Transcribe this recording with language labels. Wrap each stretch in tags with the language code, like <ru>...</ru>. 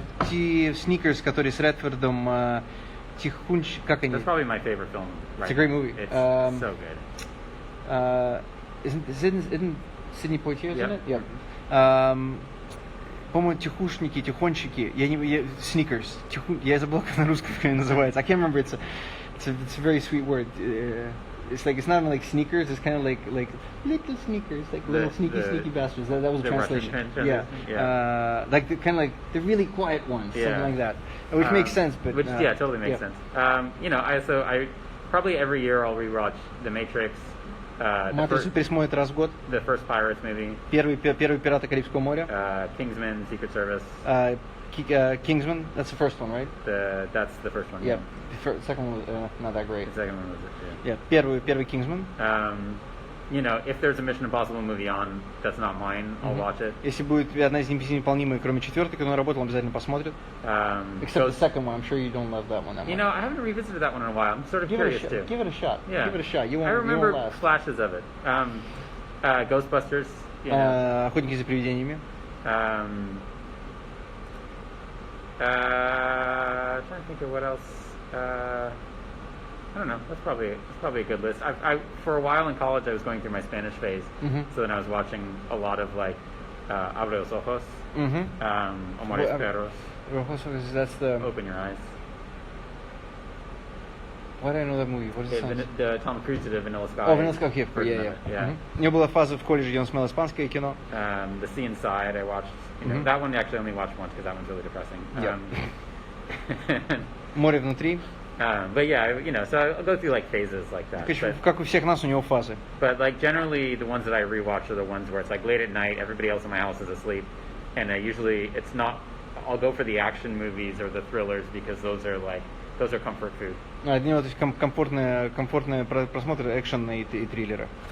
<ru>Те Sneakers, которые с Редфордом, как они?</ru> <en>That's probably my favorite film. It's a great movie. It's so good. Isn't Sidney Poitier, isn't Yeah. it?</en> <ru>По-моему, тихончики. Sneakers. Я забыл, как на русском называется.</ru> <en>I can't remember. It's a very sweet word. It's not like sneakers. It's kind of like little sneakers, like little sneaky bastards. That was a translation. Russian Yeah. Like the really quiet ones, Yeah. something like that, which makes sense. But which totally makes sense. I probably every year I'll rewatch The Matrix.</en> <ru>Матрицу пересмотрит раз в год.</ru> <en>The first Pirates movie.</en> <ru>Первый «Пираты Карибского моря».</ru> <en>Kingsman, Secret Service. Kingsman, that's the first one, right? That's the first one. Yeah. The second one was not that great. The second one was Yeah,</en> <ru>первый Kingsman.</ru> <en>If there's a Mission Impossible movie on that's not mine, I'll watch it.</en> <ru>Если будет одна из «Миссий невыполнимой», кроме четвертой, которую он работал, он обязательно посмотрит.</ru> <en>Except the second one, I'm sure you don't love that one. I haven't revisited that one in a while. I'm sort of curious too. Give it a shot. Yeah. Give it a shot. I remember flashes of it. Ghostbusters. Охотники за привидениями. Trying to think of what else. I don't know. That's probably a good list. For a while in college, I was going through my Spanish phase, so then I was watching a lot of like Abre los ojos, Amores Perros. That's the. Open Your Eyes. Why do I know that movie? What is it? The Tom Cruise did Vanilla Sky. Oh, Vanilla Sky, yeah.</en> <ru>У него была фаза в колледже, где он смотрел испанское кино.</ru> <en>The Sea Inside, I watched. That one I actually only watched once because that one's really depressing.</en> <ru>Море внутри.</ru> <en>But yeah, so I'll go through like phases like that.</en> <ru>Как у всех нас, у него фазы.</ru> <en>But like generally, the ones that I rewatch are the ones where it's like late at night, everybody else in my house is asleep, and usually it's not. I'll go for the action movies or the thrillers because those are comfort food.</en> <ru>Для него комфортный просмотр экшена и триллера.</ru>